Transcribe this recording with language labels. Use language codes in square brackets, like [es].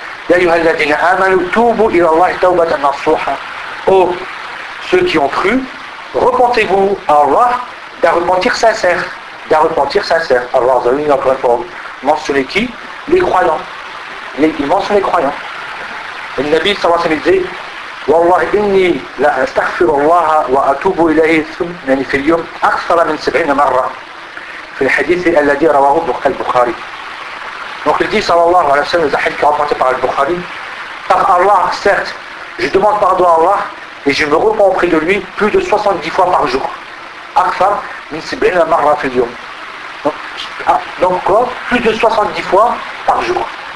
[ar] Ya yuhalladina amanu tubu ila Allah tawbatan nasuha. [fr] Oh, ceux qui ont cru, repentez-vous à Allah d'un repentir sincère. D'un repentir sincère. Allah a mis encore une fois. Mentionnez qui ? Les croyants. Il mentionne les croyants. Et le Nabi sallallahu alayhi wa sallam disait [ar] والله إني لا أستغفر الله وأتوب إليه ثم يعني في اليوم أكثر من 70 مرة في الحديث الذي رواه البخاري. [fr] Donc il dit sallallahu alayhi wa sallam, le hadith qui est rapporté par Al-Bukhari, par Allah, certes, je demande pardon à Allah et je me repens auprès de lui plus de 70 fois par jour. [ar] أكثر من 70 مرة في اليوم. [fr] Donc quoi? Plus de 70 fois par jour.